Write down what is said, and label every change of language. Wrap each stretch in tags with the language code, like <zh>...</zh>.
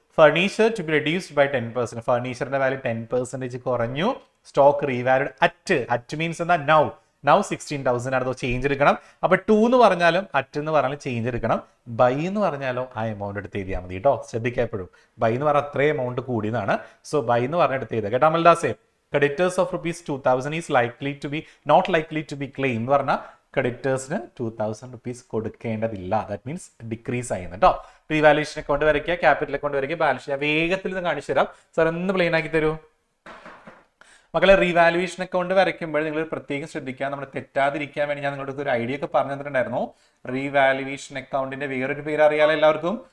<en>Furniture to be reduced by 10%.</en> <ml>ഫർണിച്ചറിന്റെ value 10% കുറഞ്ഞു. Stock revalued at means എന്താ now 16,000 ആണ്. Change എടുക്കണം. അപ്പൊ 2 എന്ന് പറഞ്ഞാലും അറ്റ് എന്ന് പറഞ്ഞാലും ചേഞ്ച് എടുക്കണം. ബൈ എന്ന് പറഞ്ഞാലും ആ എമൗണ്ട് എടുത്ത് എഴുതിയാൽ മതി കേട്ടോ. ശ്രദ്ധിക്കുക എപ്പോഴും. ബൈ എന്ന് പറഞ്ഞാൽ അത്രയും എമൗണ്ട് കൂടിയതാണ്. സോ ബൈ എന്ന് പറഞ്ഞ എടുത്ത് എഴുതുക കേട്ടോ. അമൽദാസേ,</ml> <en>creditors of ₹2,000 is not likely to be claimed</en> <ml>എന്ന് പറഞ്ഞാൽ ക്രെഡിറ്റേഴ്സിന് 2,000 റുപ്പീസ് കൊടുക്കേണ്ടതില്ല. ദാറ്റ് മീൻസ് ഡിക്രീസ് ആയിരുന്നു കേട്ടോ. റീവാലുവേഷൻ അക്കൗണ്ട് വരയ്ക്കുക, ക്യാപിറ്റൽ അക്കൗണ്ട് വരയ്ക്കുക, ബാലൻസ് ഷീറ്റ് വേഗത്തിൽ നിന്ന് കാണിച്ചു തരാം. സാർ ഒന്ന് പ്ലെയിൻ ആക്കി തരൂ മക്കളെ. റീവാലുവേഷൻ അക്കൗണ്ട് വരയ്ക്കുമ്പോൾ നിങ്ങൾ പ്രത്യേകം ശ്രദ്ധിക്കുക. നമ്മൾ തെറ്റാതിരിക്കാൻ വേണ്ടി ഞാൻ നിങ്ങളുടെ ഒരു ഐഡിയ ഒക്കെ പറഞ്ഞു തന്നിട്ടുണ്ടായിരുന്നു. റീവാലുവേഷൻ അക്കൗണ്ടിന്റെ വേറൊരു പേര് അറിയാലോ എല്ലാവർക്കും.</ml>